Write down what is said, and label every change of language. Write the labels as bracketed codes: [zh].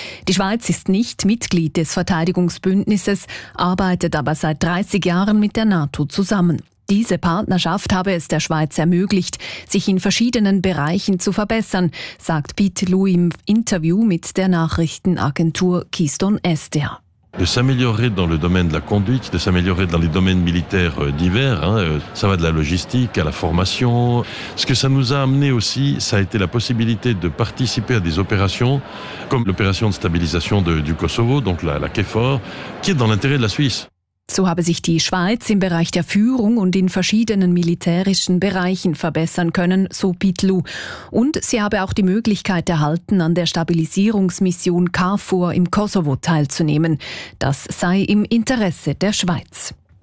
[de] Die Schweiz ist nicht Mitglied des Verteidigungsbündnisses, arbeitet aber seit 30 Jahren mit der NATO zusammen. Diese Partnerschaft habe es der Schweiz ermöglicht, sich in verschiedenen Bereichen zu verbessern, sagt Bitlou im Interview mit der Nachrichtenagentur Keystone SDA. [fr] De s'améliorer dans le domaine de la conduite, de s'améliorer dans les domaines militaires divers, hein, ça va de la logistique à la formation. Ce que ça nous a amené aussi, ça a été la possibilité de participer à des opérations comme l'opération de stabilisation du Kosovo, donc la KFOR, qui est dans l'intérêt de la Suisse. [de] So habe sich die Schweiz im Bereich der Führung und in verschiedenen militärischen Bereichen verbessern können, so Bitlou. Und sie habe auch die Möglichkeit erhalten, an der Stabilisierungsmission KFOR im Kosovo teilzunehmen. Das sei im Interesse der Schweiz.